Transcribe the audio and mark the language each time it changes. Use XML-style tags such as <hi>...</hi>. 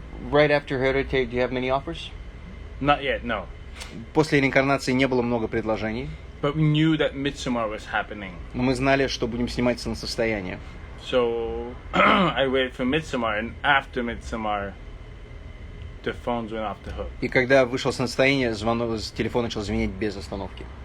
<en>Right after Hereditary, do you have many offers? Not yet, no.</en> <ru>После реинкарнации не было много предложений.</ru> <en>But we knew that Midsommar was happening.</en> <ru>Но мы знали, что будем снимать солнцестояние.</ru> <en>So I waited for Midsommar, and after Midsommar, the phones went off the hook.</en> <ru>И когда вышел солнцестояние, телефон начал звенеть без остановки.</ru>